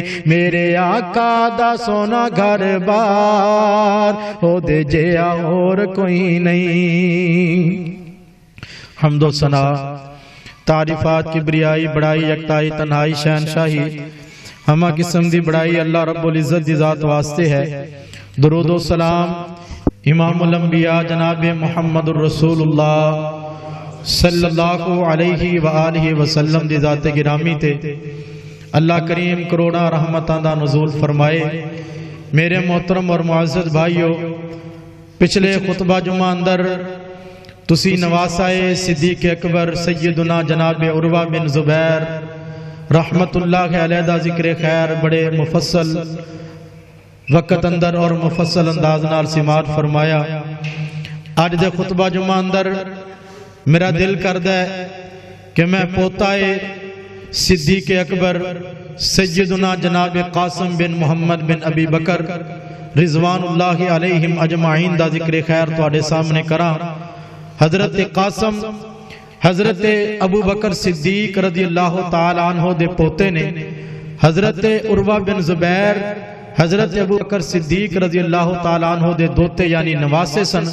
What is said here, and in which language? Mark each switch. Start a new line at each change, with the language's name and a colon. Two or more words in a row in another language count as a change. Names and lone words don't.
Punjabi: میرے آقا دا سونا گھر بار اوہدے جیہا ہور کوئی نہیں. حمد و ثنا تعریفات کبریائی بڑائی یکتائی تنہائی شہنشاہی ہمہ قسم دی بڑائی اللہ رب العزت دی ذات واسطے ہے. درود و سلام امام الانبیاء جناب محمد رسول اللہ
Arabic: صلى الله عليه وآله وسلم
Punjabi: دی ذات گرامی تے اللہ کریم کروڑاں رحمتاں دا نزول فرمائے. میرے محترم اور معزز بھائیو، پچھلے خطبہ جمعہ اندر تسی نواسۂ صدیق اکبر سیدنا جناب عروہ بن زبیر
Arabic: رحمة الله عليه
Punjabi: دا ذکر خیر بڑے مفصل وقت اندر اور مفصل انداز نال سماعت فرمایا. اج دے خطبہ جمعہ اندر میرا دل کردا ہے کہ میں پوتائے صدیق اکبر سیدنا جناب قاسم بن محمد بن ابی بکر
Arabic: رضوان الله عليهم أجمعين
Punjabi: دا ذکر خیر تہاڈے سامنے کرا. حضرت قاسم حضرت ابو بکر صدیق
Arabic: رضي الله تعالى عنه
Punjabi: دے پوتے نے. حضرت عروہ بن زبیر حضرت ابو بکر صدیق
Arabic: رضي الله تعالى عنه
Punjabi: دے دوتے یعنی نواسے سن.